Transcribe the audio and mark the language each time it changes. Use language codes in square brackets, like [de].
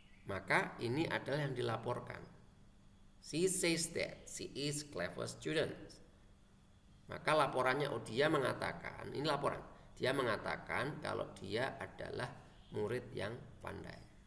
[id] Maka ini adalah yang dilaporkan. [en] She says that she is clever student. [id] Maka laporannya, dia mengatakan, ini laporan. Dia mengatakan kalau dia adalah murid yang pandai.